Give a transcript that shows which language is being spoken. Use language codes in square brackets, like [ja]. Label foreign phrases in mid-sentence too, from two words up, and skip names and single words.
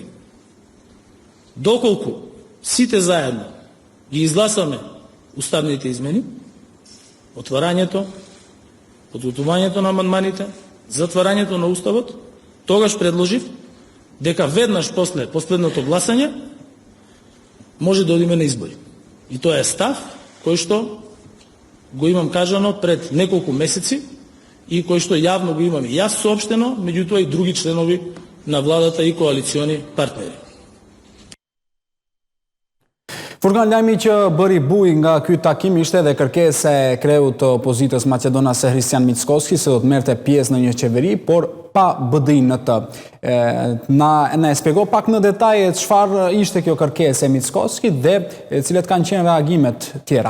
[mk] Доколку сите заедно ги изгласаме уставните измени, отварањето, подготвувањето на амандманите, затварањето на уставот, тогаш предложив дека веднаш после последното гласање може да одиме на избори. И тоа е став кој што го имам кажано пред неколку месеци и кој што јавно го имам и јас соопштено, меѓутоа и други членови на владата и коалициони партнери. [sq] Furkan, lajmi që bëri buj nga ky takim ishte edhe kërkesa e kreut të opozitës maqedonase Hristian Mickovski se do të merrte pjesë në një qeveri, por pa BDI-n në të. Na e shpjegoj pak në detaje çfarë ishte kjo kërkesë e Mickovskit dhe cilat kanë qenë reagimet tjera.